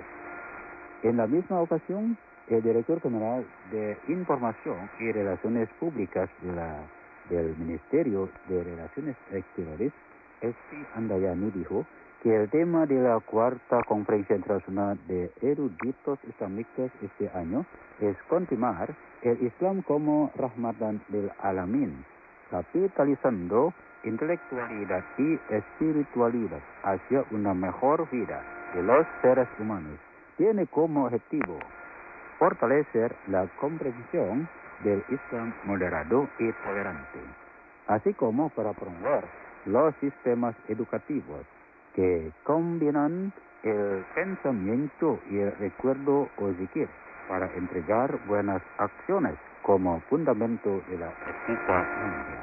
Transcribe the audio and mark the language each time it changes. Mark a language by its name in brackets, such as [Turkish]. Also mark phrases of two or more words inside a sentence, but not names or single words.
[Spanish] En la misma ocasión, el director general de Información y Relaciones Públicas del Ministerio de Relaciones Exteriores, Esti Andayani, dijo que el tema de la cuarta Conferencia Internacional de Eruditos Islámicos este año es continuar el Islam como [Arabic] رحمة للعالمين, [Spanish] capitalizando intelectualidad y espiritualidad hacia una mejor vida de los seres humanos. Tiene como objetivo fortalecer la comprensión del Islam moderado y tolerante, así como para promover los sistemas educativos que combinan el pensamiento y el recuerdo o zikir para entregar buenas acciones como fundamento de la ética mundial.